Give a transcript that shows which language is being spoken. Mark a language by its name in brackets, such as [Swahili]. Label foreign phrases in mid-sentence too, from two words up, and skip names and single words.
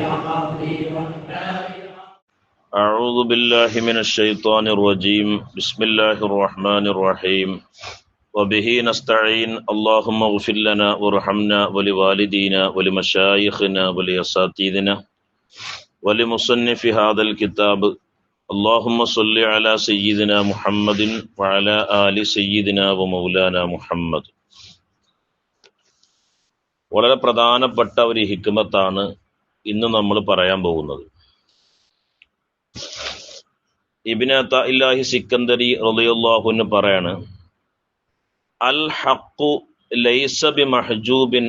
[Arabic] أعوذ بالله من الشيطان الرجيم بسم الله الرحمن الرحيم وبه نستعين اللهم اغفر لنا وارحمنا ولوالدينا ولمشايخنا ولأساتذتنا ولمصنف هذا الكتاب اللهم صل على سيدنا محمد وعلى آل سيدنا ومولانا മുഹമ്മദ്. [Malayalam] വളരെ പ്രധാനപ്പെട്ട ഒരു ഹിക്മത്താണ് ഇന്ന് നമ്മൾ പറയാൻ പോകുന്നത്. ഇബ്നു അതാഇല്ലാഹി സിക്കന്ദരി [Arabic] رضي الله عنه [Malayalam] പറയാണ്, [Arabic] الحق ليس بمحجوب